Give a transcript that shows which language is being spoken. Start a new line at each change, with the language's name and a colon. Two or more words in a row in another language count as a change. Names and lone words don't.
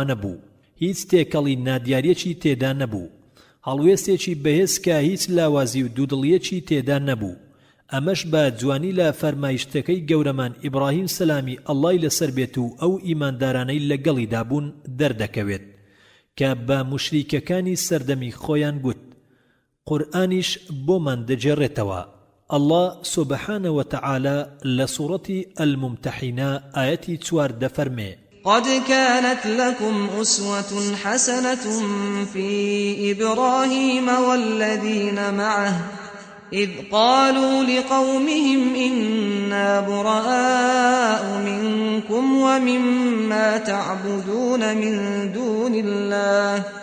Central Kurdish: نەبوو هیچ تێکەڵی نادیاریەکی تێدا نەبوو هەڵوێستێکی بەهێز کە هیچ لاوازی و دوودڵیەکی تێدا نەبوو ئەمەش بە جوانی لە فەرمایشتەکەی گەورەمان ئیبراهیم سەلامی ئەڵڵای لەسەر بێت و ئەو ئیماندارانەی لەگەڵیدا بوون دەردەکەوێت کە بە موشریکەکانی سەردەمی خۆیان گوت قورئانیش بۆمان دەجێڕێتەوە
Arabic: الله سبحانه وتعالى لسورة الممتحنة آياتي
Central Kurdish: 4 دفرمي
Arabic: قد كانت لكم أسوة حسنة في إبراهيم والذين معه إذ قالوا لقومهم إنا براء منكم ومما تعبدون من دون الله